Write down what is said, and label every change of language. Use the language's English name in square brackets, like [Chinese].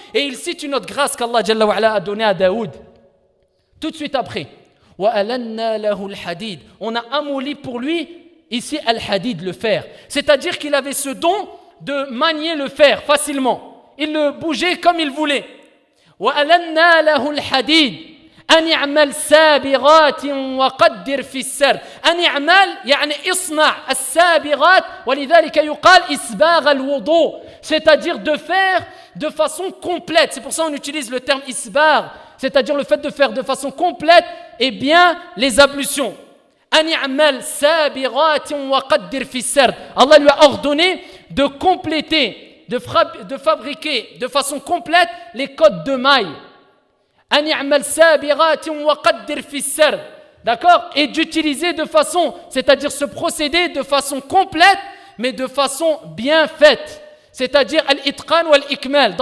[French] Et il cite une autre grâce qu'Allah Jalla wa Ala a donnée à Daoud. Tout de suite après, [Arabic] wa alanna lahu al-hadid. [French] On a amolli pour lui ici al-hadid, le fer. C'est-à-dire qu'il avait ce don de manier le fer facilement. Il le bougeait comme il voulait. [Arabic] Wa alanna lahu al-hadid. أن يعمل سابغات وقدر في السرد. أن يعمل يعني اصنع السابغات ولذلك يقال إسباغ الوضوء, [French] c'est-à-dire de faire de façon complète. C'est pour ça qu'on utilise le terme isbagh, c'est-à-dire le fait de faire de façon complète et bien les ablutions. [Arabic] أن يعمل سابغات وقدر في السرد. [French] Allah lui a ordonné de compléter, de fabriquer de façon complète les codes de mailles. [Arabic] أن يعمل سابغات وقدر في السرد, [French] d'accord, et d'utiliser de façon, c'est-à-dire ce procédé de façon complète mais de façon bien faite, c'est-à-dire al-itqan ou al-ikmal.